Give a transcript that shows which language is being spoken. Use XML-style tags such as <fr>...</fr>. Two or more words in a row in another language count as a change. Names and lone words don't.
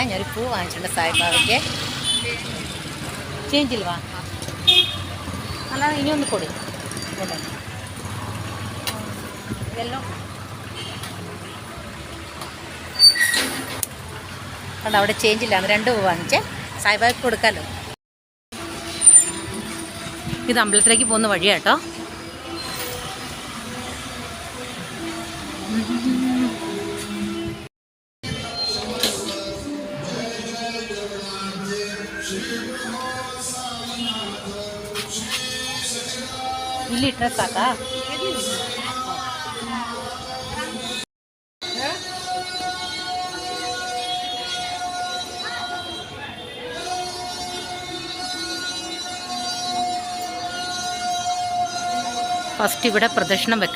<ml>ഞാനൊരു പൂ വാങ്ങിച്ചിട്ടുണ്ട് സായിബാബയ്ക്ക്. ചേഞ്ചിൽ വാ, അല്ലാതെ ഇനിയൊന്ന് കൊടു ഇതെല്ലാം കണ്ടോ, അവിടെ ചേഞ്ചില്ലാന്ന് 2 പൂ വാങ്ങിച്ചേ. സായിബാബയ്ക്ക് കൊടുക്കാമല്ലോ. ഇത് അമ്പലത്തിലേക്ക് പോകുന്ന വഴിയാട്ടോ.</ml> <kn>ಇಲ್ಲಿ ಇಟ್ಟರೆ ಸಾಕಾ?</kn> <ml>ഫസ്റ്റ് ഇവിടെ പ്രദക്ഷിണം വെക്കണം.</ml>